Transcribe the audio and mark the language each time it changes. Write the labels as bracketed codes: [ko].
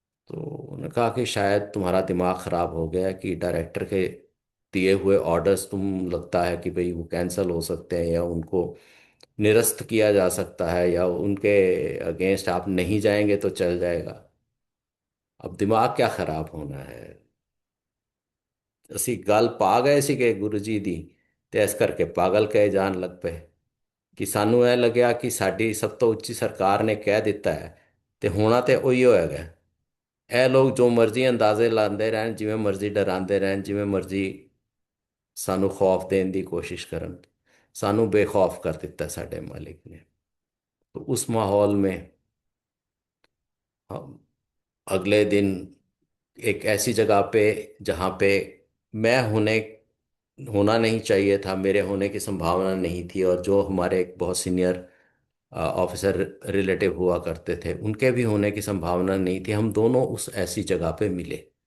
[hi] तो उन्होंने कहा कि शायद तुम्हारा दिमाग ख़राब हो गया है कि डायरेक्टर के दिए हुए ऑर्डर्स तुम लगता है कि भाई वो कैंसिल हो सकते हैं या उनको निरस्त किया जा सकता है या उनके अगेंस्ट आप नहीं जाएंगे तो चल जाएगा। अब दिमाग क्या ख़राब होना है। [pa] ਅਸੀਂ ਗੱਲ ਪਾ ਗਏ ਸੀਗੇ ਗੁਰੂ ਜੀ ਦੀ, ਤੇ ਇਸ ਕਰਕੇ ਪਾਗਲ ਕਹੇ ਜਾਣ ਲੱਗ ਪਏ ਕਿ ਸਾਨੂੰ ਇਹ ਲੱਗਿਆ ਕਿ ਸਾਡੀ ਸਭ ਤੋਂ ਉੱਚੀ ਸਰਕਾਰ ਨੇ ਕਹਿ ਦਿੱਤਾ ਹੈ ਤੇ ਹੋਣਾ ਤੇ ਉਹੀ ਹੋਏਗਾ। ਇਹ ਲੋਕ ਜੋ ਮਰਜ਼ੀ ਅੰਦਾਜ਼ੇ ਲਾਉਂਦੇ ਰਹਿਣ, ਜਿਵੇਂ ਮਰਜ਼ੀ ਡਰਾਉਂਦੇ ਰਹਿਣ, ਜਿਵੇਂ ਮਰਜ਼ੀ ਸਾਨੂੰ ਖੌਫ ਦੇਣ ਦੀ ਕੋਸ਼ਿਸ਼ ਕਰਨ। ਸਾਨੂੰ ਬੇਖੌਫ ਕਰ ਦਿੱਤਾ ਸਾਡੇ ਮਾलिक ने। [hi] तो उस माहौल में हम अगले दिन एक ऐसी जगह पे जहाँ पे मैं होना नहीं चाहिए था, मेरे होने की संभावना नहीं थी, और जो हमारे एक बहुत सीनियर ऑफिसर रिलेटिव हुआ करते थे उनके भी होने की संभावना नहीं थी, हम दोनों उस ऐसी जगह पे मिले।